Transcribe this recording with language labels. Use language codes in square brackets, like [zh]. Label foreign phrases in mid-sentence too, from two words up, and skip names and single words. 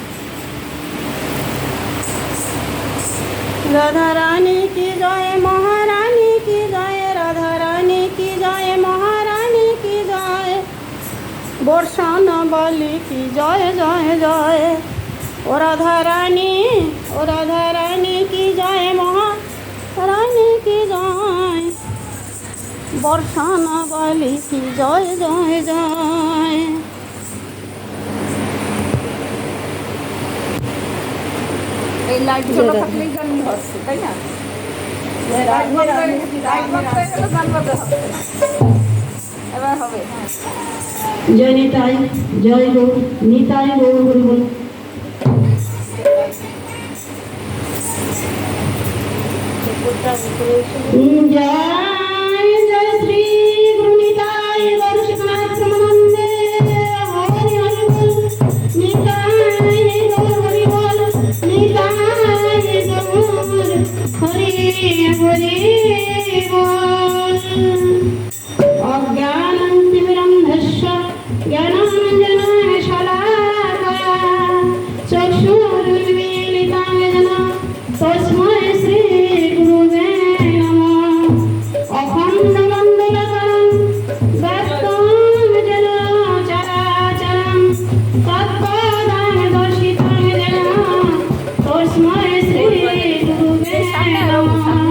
[hi] राधा रानी की जय, महारानी की जय, राधा रानी की जय, महारानी की जय, बरसाना वाली की जय जय जय। ओ राधा रानी, ओ राधा रानी की जय, महारानी की जय, बरसाना वाली की जय जय जय। [bn] এই লাইটগুলো থাকলেই গান হচ্ছে, তাই না? এবার হবে। জয় নিতাই, জয় গৌর নিতাই, গৌর হরি বল। [hi] जय जय श्री गुरु निताई गौर शिवनाथ ब्रह्मानंदे, हरि हरि बोल निताई गौर हरि बोल, निताई गौर हरि हरि बोल। [sa] अज्ञानं तिमिरन्धस्य ज्ञानाञ्जनाय शलाकया चक्षुरुन्मीलितं येन तस्मै श्री गुरुवे नमः। अखण्डमण्डलकरं व्याप्तं येन चराचरं तत्पदं दर्शितं येन तस्मै श्री गुरुवे नमः।